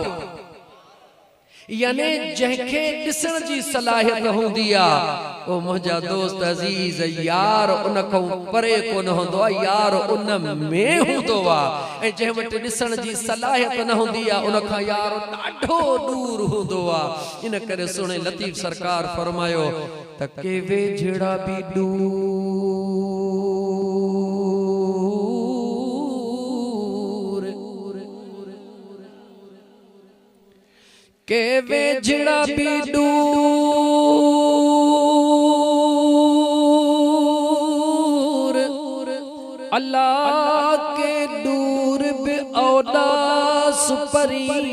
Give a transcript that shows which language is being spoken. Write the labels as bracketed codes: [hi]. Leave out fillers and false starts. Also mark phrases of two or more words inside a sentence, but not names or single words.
[sd] यानी जंहिंखे ॾिसण जी सलाहियत हूंदी आहे, ओ मुंहिंजा दोस्त अज़ीज़, यार उन खां परे कोन हूंदो आहे, यार उन में हूंदो आहे। ऐं जंहिं वटि ॾिसण जी सलाहियत न हूंदी आहे, उन खां यार ॾाढो दूर हूंदो आहे। इन करे सुहिणे लतीफ़ सरकार फरमायो त के वेझड़ा बि के वेझड़ा भी दूर, अल्लाह के दूर भी औदास परी।